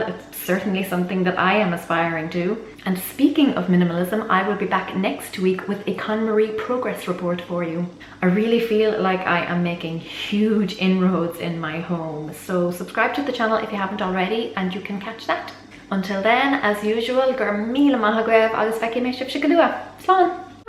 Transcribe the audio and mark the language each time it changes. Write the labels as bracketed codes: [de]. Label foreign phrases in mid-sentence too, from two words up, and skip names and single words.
[en] It's certainly something that I am aspiring to. And speaking of minimalism, I will be back next week with a KonMari progress report for you. I really feel like I am making huge inroads in my home. So subscribe to the channel if you haven't already and you can catch that. Until then, as usual, [ga] gur míle maith agaibh agus feici mé sibh se go luath. Slán!